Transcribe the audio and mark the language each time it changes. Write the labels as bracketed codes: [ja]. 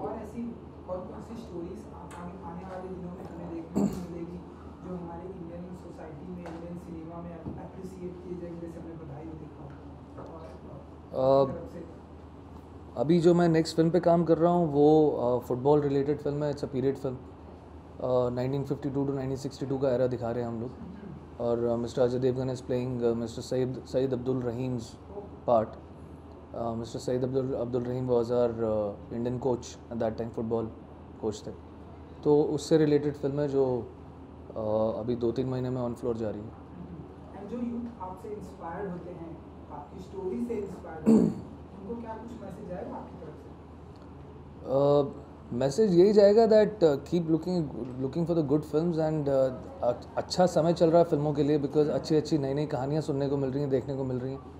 [hi] और ऐसी कौन कौन सी स्टोरीज आने वाले दिनों में हमें देखने को मिलेगी जो हमारे इंडियन सोसाइटी में, इंडियन सिनेमा में अप्रिसिएट किए जाएंगे, जैसे हमने बधाई में देखा और तरफ से? अभी जो मैं नेक्स्ट फिल्म पे काम कर रहा हूँ वो फुटबॉल रिलेटेड फिल्म है. [en] It's a period film. [hi] 1952 to 1962 का एरा दिखा रहे हैं हम लोग. और [en] Mister Ajay Devgan is playing mister Saeed Abdul Rahim's part. Mr. Saeed Abdul Rahim was our Indian coach at that time, [hi] football coach थे. तो उससे रिलेटेड फिल्म है जो अभी 2-3 महीने में ऑन फ्लोर जा रही है. एंड जो यूथ आपसे इंस्पायर्ड होते हैं, आपकी स्टोरी से इंस्पायर्ड होते हैं, उनको क्या कुछ मैसेज आएगा आपकी तरफ से? मैसेज यही जाएगा [en] that keep looking for the good films [hi] and अच्छा समय चल रहा है फिल्मों के लिए, बिकॉज अच्छी नई कहानियाँ सुनने को मिल रही हैं, देखने को मिल रही हैं.